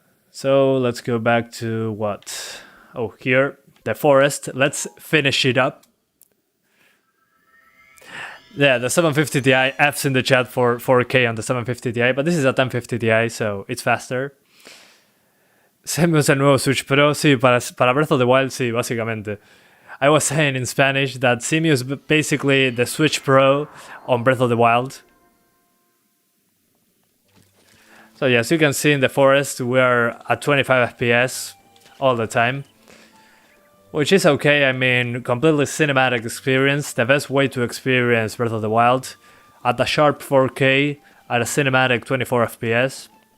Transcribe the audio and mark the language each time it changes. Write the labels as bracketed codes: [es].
[en] So let's go back to what? Oh, here. The forest, let's finish it up. Yeah, the 750 Ti, F's in the chat for 4K on the 750 Ti, but this is a 1050 Ti, so it's faster. [es] CEMU es el nuevo Switch Pro, sí, para Breath of the Wild, sí, básicamente. [en] I was saying in Spanish that CEMU is basically the Switch Pro on Breath of the Wild. So yes, you can see in the forest, we are at 25 FPS all the time. Which is okay, I mean, completely cinematic experience, the best way to experience Breath of the Wild, at a sharp 4K, at a cinematic 24 FPS.